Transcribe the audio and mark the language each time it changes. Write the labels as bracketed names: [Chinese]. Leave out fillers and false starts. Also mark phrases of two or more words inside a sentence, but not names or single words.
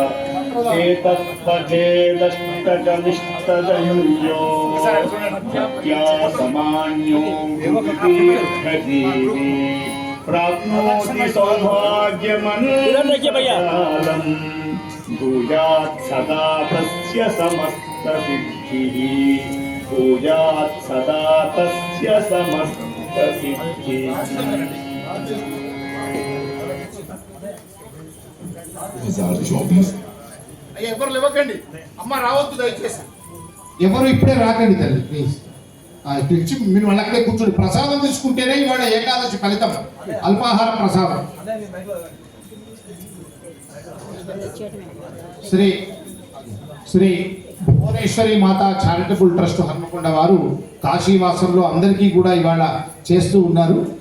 [Sanskrit] एतत्पठेदष्टकमिष्टदयुर्यो भक्त्यासमान्यो दीर्घजीवी प्राप्नोति सौभाग्यमनन्तकालम् भूयात् सदा तस्य समस्तसिद्धिः भूयात् सदा तस्य समस्तसिद्धिः [Telugu] అయ్యా ఎవరు లేవకండి అమ్మ రావద్దు దయచేసి ఎవరు ఇప్పుడే రాకండి తల్లి ప్లీజ్ పిలిచి మీరు మళ్ళీ అక్కడే కూర్చోండి ప్రసాదం తీసుకుంటేనే ఇవాళ ఏకాదశి ఫలితం అల్పాహార ప్రసాదం శ్రీ శ్రీ భువనేశ్వరి మాతా చారిటబుల్ ట్రస్ట్ హన్మకొండ వారు కాశీవాసంలో అందరికీ కూడా ఇవాళ చేస్తూ ఉన్నారు.